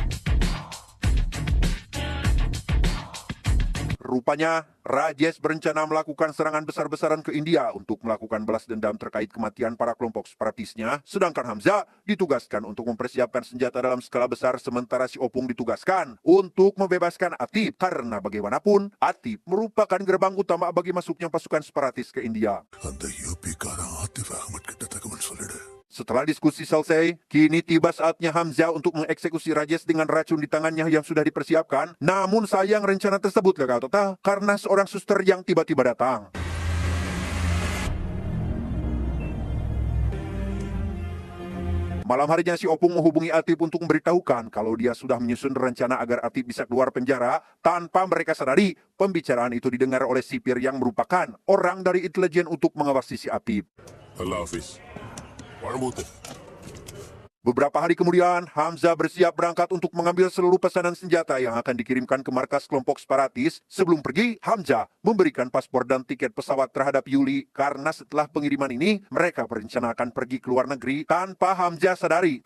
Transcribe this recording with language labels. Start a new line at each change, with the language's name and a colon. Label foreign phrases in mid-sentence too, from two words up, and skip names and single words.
Indonesian: Rupanya, Rajes berencana melakukan serangan besar-besaran ke India untuk melakukan balas dendam terkait kematian para kelompok separatisnya, sedangkan Hamzah ditugaskan untuk mempersiapkan senjata dalam skala besar sementara si Opung ditugaskan untuk membebaskan Atip karena bagaimanapun, Atip merupakan gerbang utama bagi masuknya pasukan separatis ke India.
Tamil: அந்த யூபிக்காரன் ஆத்திஃப் அகமட் கிட்ட தகவல் சொல்லிடு.
Indonesian: Setelah diskusi selesai, kini tiba saatnya Hamzah untuk mengeksekusi Rajes dengan racun di tangannya yang sudah dipersiapkan. Namun sayang rencana tersebut gagal total karena seorang suster yang tiba-tiba datang. Malam harinya si Opung menghubungi Atip untuk memberitahukan kalau dia sudah menyusun rencana agar Atip bisa keluar penjara. Tanpa mereka sadari, pembicaraan itu didengar oleh sipir yang merupakan orang dari intelijen untuk mengawasi si Atip.
Urdu: اللہ حافظ. வாழ்மூத்து.
Indonesian: Beberapa hari kemudian, Hamzah bersiap berangkat untuk mengambil seluruh pesanan senjata yang akan dikirimkan ke markas kelompok separatis. Sebelum pergi, Hamzah memberikan paspor dan tiket pesawat terhadap Yuli karena setelah pengiriman ini, mereka berencana akan pergi ke luar negeri tanpa Hamzah sadari.